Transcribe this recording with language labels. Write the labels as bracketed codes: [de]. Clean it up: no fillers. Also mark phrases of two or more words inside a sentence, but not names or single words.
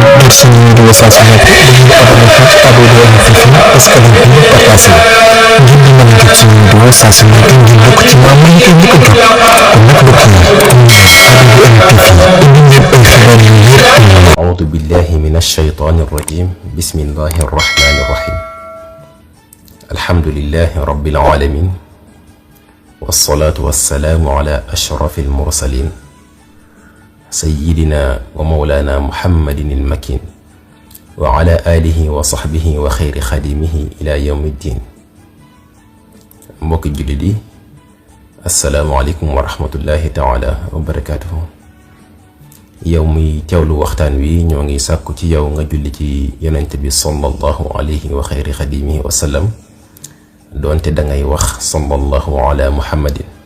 [wo] jot suñu vidéo saa su nekk dañuy abonné fii ci Abdou Info [fr] parce que [wo] dañ koy partagé ngir di mën a jot suñu vidéo saa su nekk ngir bokk ci maam yi koy njëkk a jot kon nag mbokk yi comme ni Abdou Info indi leen ay xibaar yu wér. [ar] أعوذ بالله من الشيطان الرجيم بسم الله الرحمن الرحيم الحمد لله رب العالمين والصلاة والسلام على أشرف المرسلين سيدنا ومولانا محمد المكين وعلى آله وصحبه وخير خديمه إلى يوم الدين [wo] mbokki jullit yi [ar] السلام عليكم ورحمة الله تعالى وبركاته. [wo] yow muy teewlu waxtaan wi ñoo ngi sàkku ci yow nga julli ci yonent bi [ar] صلى الله عليه وخير خديمه وسلم [wo] doonte dangay wax [ar] صلى الله على محمد.